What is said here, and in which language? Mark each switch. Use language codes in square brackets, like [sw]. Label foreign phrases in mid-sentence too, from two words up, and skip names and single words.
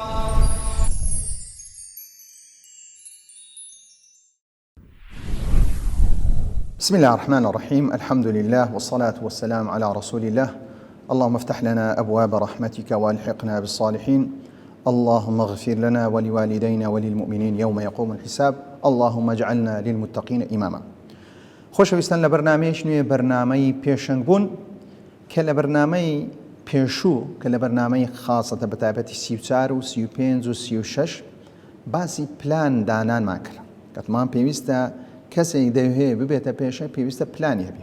[ar] بسم الله الرحمن الرحيم. الحمد لله والصلاة والسلام على رسول الله. اللهم افتح لنا أبواب رحمتك والحقنا بالصالحين. اللهم اغفر لنا ولوالدينا وللمؤمنين يوم يقوم الحساب. اللهم اجعلنا للمتقين إماما. [ckb] خۆشەویستان لە بەرنامەیەک نوێ بەرنامەی پێشەنگ بوون کە لە بەرنامەی پێشوو کە لە بەرنامەی خاصەتە بەتایبەتی 34 و 35 و 36 باسی پلان دانانمان کرد. کەتمان پێویستە کەسێک دەوێت ببێتە پێشە پێویستە پلانی هەبێ.